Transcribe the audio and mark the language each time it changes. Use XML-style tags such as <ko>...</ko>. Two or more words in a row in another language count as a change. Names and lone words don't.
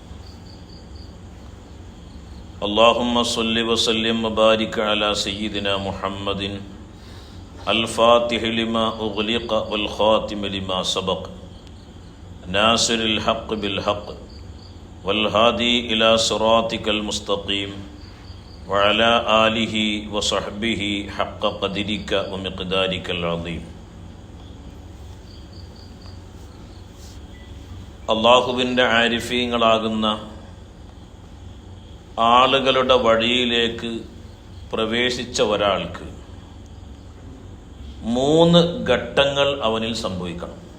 <ar>اللهم صل وسلم وبارك على سيدنا محمد الفاتح لما أغلق والخاتم لما سبق ناصر الحق بالحق والهادي إلى صراطك المستقيم وعلى آله وصحبه حق قدرك ومقدارك العظيم.</ar> <ml>അള്ളാഹുവിൻ്റെ ആരിഫീങ്ങളാകുന്ന ആളുകളുടെ വഴിയിലേക്ക് പ്രവേശിച്ച ഒരാൾക്ക് 3 ഘട്ടങ്ങൾ അവനിൽ സംഭവിക്കണം.</ml>